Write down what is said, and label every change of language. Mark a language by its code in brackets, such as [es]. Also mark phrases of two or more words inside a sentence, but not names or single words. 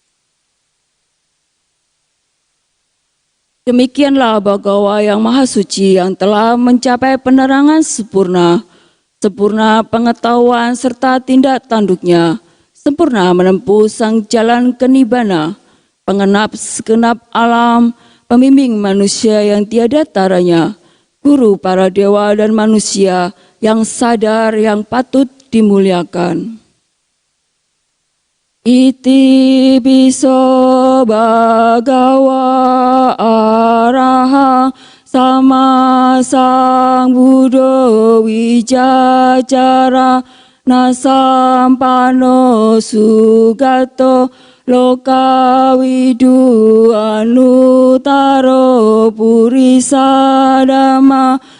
[id] Demikianlah Bhagawa yang Maha Suci yang telah mencapai penerangan sempurna, sempurna pengetahuan serta tindak tanduknya, sempurna menempuh sang jalan kenibbana, pengenap segenap alam, pembimbing manusia yang tiada taranya, guru para dewa dan manusia yang sadar yang patut dimuliakan. [pi] Iti piso bhagawa arahang sama sang buddha wijacara nasampano sugato lokawidu anutaro purisadama